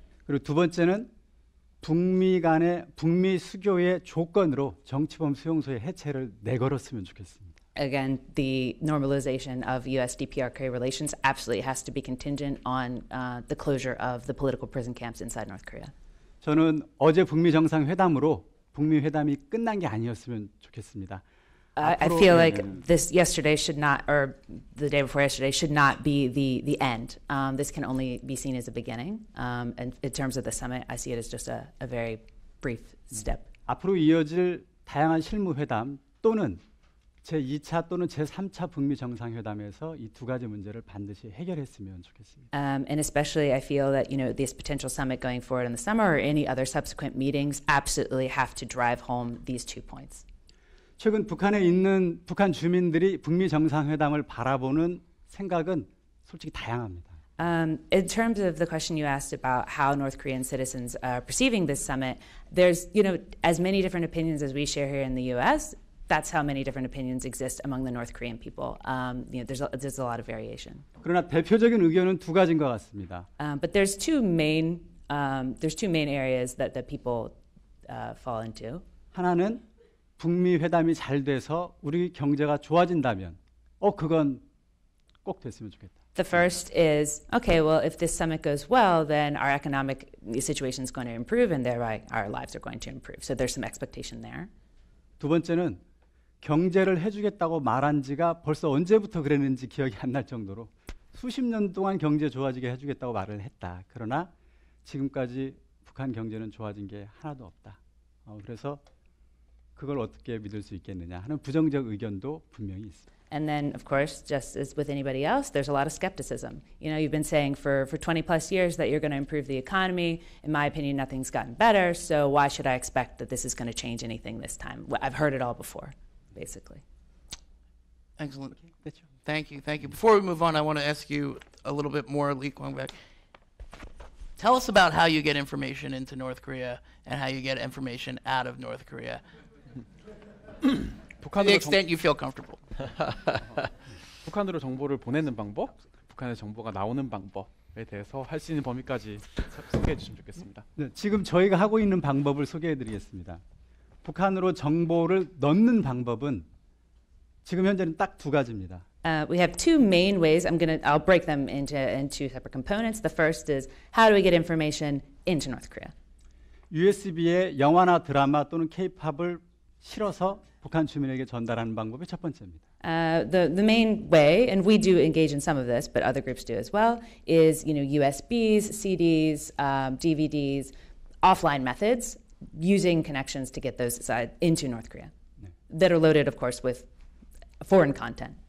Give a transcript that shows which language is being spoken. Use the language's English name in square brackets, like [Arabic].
[Korean] 그리고 두 번째는 북미 간의 북미 수교의 조건으로 정치범 수용소의 해체를 내걸었으면 좋겠습니다. [English] Again, the normalization of U.S.-DPRK relations absolutely has to be contingent on the closure of the political prison camps inside North Korea. [Korean] 저는 어제 북미 정상회담으로 북미 회담이 끝난 게 아니었으면 좋겠습니다. [English] I feel like this yesterday should not, or the day before yesterday, should not be the end. This can only be seen as a beginning. And in terms of the summit, I see it as just a very brief step. [Korean] 앞으로 이어질 다양한 실무회담 또는 제2차 또는 제3차 북미 정상회담에서 이 두 가지 문제를 반드시 해결했으면 좋겠습니다. [English] And especially, I feel that this potential summit going forward in the summer or any other subsequent meetings absolutely have to drive home these 2 points. [Korean] 최근 북한에 있는 북한 주민들이 북미 정상회담을 바라보는 생각은 솔직히 다양합니다. [English] In terms of the question you asked about how North Korean citizens are perceiving this summit, there's as many different opinions as we share here in the U.S. That's how many different opinions exist among the North Korean people. There's a lot of variation. [Korean] 그러나 대표적인 의견은 두 가지인 것 같습니다. [English] But there's two main areas that people fall into. [Korean] 하나는 북미 회담이 잘 돼서 우리 경제가 좋아진다면, 그건 꼭 됐으면 좋겠다. [English] The first is, okay, well, if this summit goes well, then our economic situation is going to improve, and thereby our lives are going to improve. So there's some expectation there. [Korean] 두 번째는 경제를 해주겠다고 말한 지가 벌써 언제부터 그랬는지 기억이 안 날 정도로 수십 년 동안 경제 좋아지게 해주겠다고 말을 했다. 그러나 지금까지 북한 경제는 좋아진 게 하나도 없다. 그래서 그걸 어떻게 믿을 수 있겠느냐 하는 부정적 의견도 분명히 있습니다. [English] And then, of course, just as with anybody else, there's a lot of skepticism. You've been saying for 20 plus years that you're going to improve the economy. In my opinion, nothing's gotten better. So why should I expect that this is going to change anything this time? I've heard it all before, basically. Excellent. Thank you. Before we move on, I want to ask you a little bit more, Lee Kwang-baek. Tell us about how you get information into North Korea and how you get information out of North Korea. To the extent you feel comfortable. [Korean] 북한으로 정보를 보내는 방법, 북한의 정보가 나오는 방법에 대해서 할 수 있는 범위까지 소개해 주시면 좋겠습니다. 네, 지금 저희가 하고 있는 방법을 소개해 드리겠습니다. 북한으로 정보를 넣는 방법은 지금 현재는 딱 두 가지입니다. [English] We have two main ways. I'll break them into separate components. The first is how do we get information into North Korea? [Korean] USB에 영화나 드라마 또는 K-팝을 실어서 북한 주민에게 전달하는 방법이 첫 번째입니다. [English] The main way, and we do engage in some of this, but other groups do as well, is USBs, CDs, DVDs, offline methods, using connections to get those into North Korea that are loaded, of course, with foreign content.